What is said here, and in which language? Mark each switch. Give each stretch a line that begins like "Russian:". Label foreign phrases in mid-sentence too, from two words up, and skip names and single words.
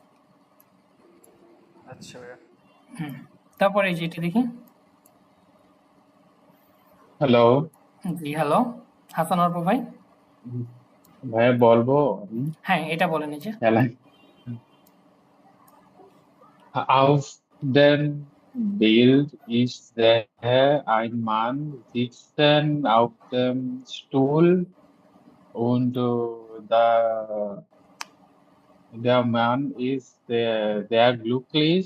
Bangla: আচ্ছা ভাইয়া। তারপরে এই যে এটা দেখি। হ্যালো, জি, হ্যালো। হাসান অর্প ভাই। ভাইয়া বলবো আমি হ্যাঁ, এটা বলেন এই যে।
German: খেলায় Auf dem Bild ist ein Mann sitzen auf dem Stuhl und der Mann ist sehr glücklich.